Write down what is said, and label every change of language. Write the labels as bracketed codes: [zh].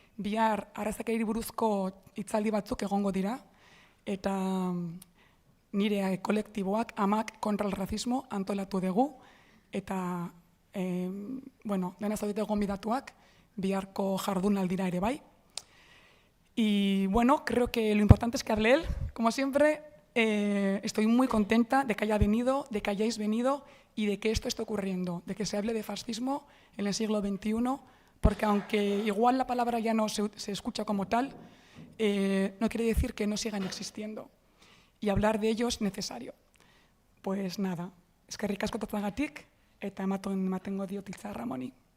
[eu] Bihar arrazakeri buruzko hitzaldi batzuk egongo dira, eta nire kolektiboak Amak kontra el racismo antolatu dugu, eta dena zaudete gonbidatuak, biharko jardunaldira ere bai. [es] Y creo que lo importante es que hable él, como siempre. Estoy muy contenta de que haya venido, de que hayáis venido y de que esto esté ocurriendo, de que se hable de fascismo en el siglo XXI, porque aunque igual la palabra ya no se escucha como tal, no quiere decir que no sigan existiendo. Y hablar de ello es necesario. [eu] Pues nada, eskerrik asko totzagatik, eta ematengo diot hitza Ramoni.